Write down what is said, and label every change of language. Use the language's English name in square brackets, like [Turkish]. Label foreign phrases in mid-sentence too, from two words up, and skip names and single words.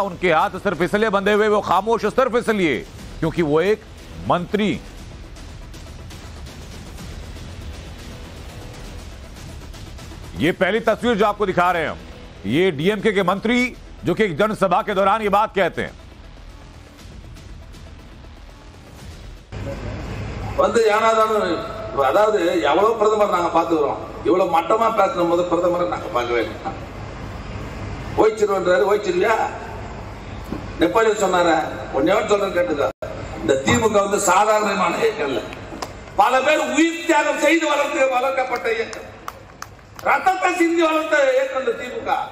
[Hindi] उनके हाथ सिर्फ इसलिए बंधे हुए, वो खामोश सिर्फ इसलिए क्योंकि वो एक मंत्री। ये पहली तस्वीर जो आपको दिखा रहे हैं हम, ये डीएमके के मंत्री जो कि एक जनसभा के दौरान ये बात कहते हैं। [Tamil] அதாவது எவ்வளவு பிரதமர் நாங்க பாத்துக்கிறோம், இவ்வளவு மட்டமா பேசுற போது பிரதமரை நாங்க பார்க்கவே இல்லை. ஓய்ச்சிருவாரு, ஓய்ச்சிருவியா? நெப்பாளி சொன்னார ஒன்னே சொல்ற கேட்டுக்க, இந்த திமுக வந்து சாதாரணமான இயக்கம் இல்ல, பல பேர் உயிர் தியாகம் செய்து வளர்க்கப்பட்ட இயக்கம், ரத்தத்தை சிந்தி வளர்த்த இயக்கம் இந்த திமுக.